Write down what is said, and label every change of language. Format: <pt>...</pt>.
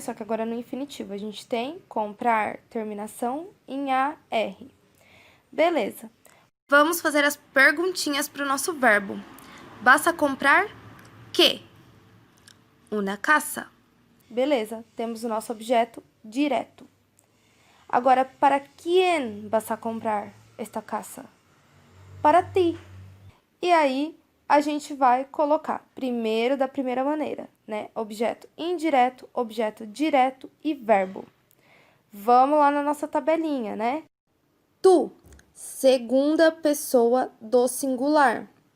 <pt>Só que agora no infinitivo. A gente tem comprar, terminação em AR. Beleza. Vamos fazer as perguntinhas para o nosso verbo.</pt> <es>Vas a comprar que?</es> <pt>Uma casa. Beleza, temos o nosso objeto direto.</pt> <es>Agora, ¿para quién vas a comprar esta casa? Para ti.</es> <pt>E aí, a gente vai colocar primeiro da primeira maneira, né? Objeto indireto, objeto direto e verbo. Vamos lá na nossa tabelinha, né? Tu, segunda pessoa do singular.</pt>